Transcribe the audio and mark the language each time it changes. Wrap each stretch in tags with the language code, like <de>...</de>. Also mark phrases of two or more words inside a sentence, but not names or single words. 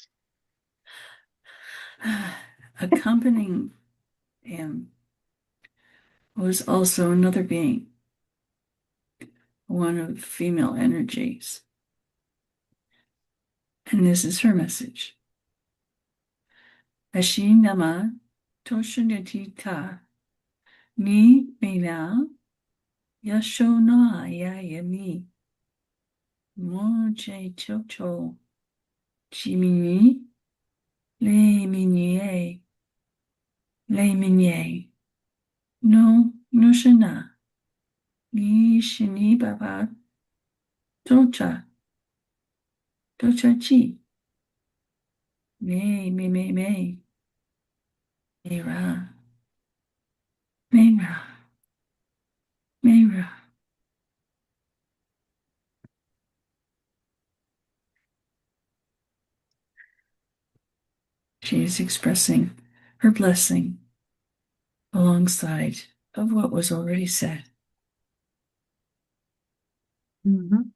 <en>Accompanying him was also another being, one of female energies. And this is her message. Ashinama Toshanatita Ni Mena Yashona Yayami Mo che cho cho. Chimini. Le minier. Le minier. No, no shana. Ni shini baba. Tocha. Tocha chi. Me. Mera. Mera. Mera. She is expressing her blessing alongside of what was already said. Mhm.</en>